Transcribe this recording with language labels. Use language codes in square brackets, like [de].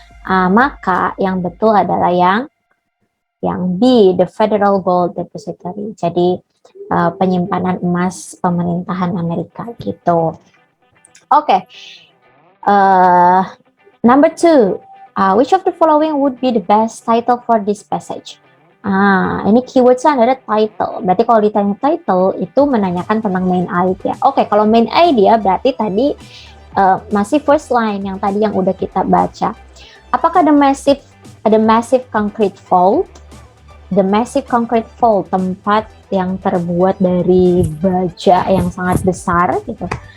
[id] Maka yang betul adalah yang B, the Federal Gold Depository. Jadi penyimpanan emas pemerintahan Amerika gitu. Oke. [en] Number 2, which of the following would be the best title for this passage? [id] Ini keywordsnya adalah title. Berarti kalau ditanya title itu menanyakan tentang main idea. Oke, kalau main idea berarti tadi masih first line yang tadi yang udah kita baca. Apakah [en] the massive concrete vault? The massive concrete vault, [id] tempat yang terbuat dari baja yang sangat besar gitu.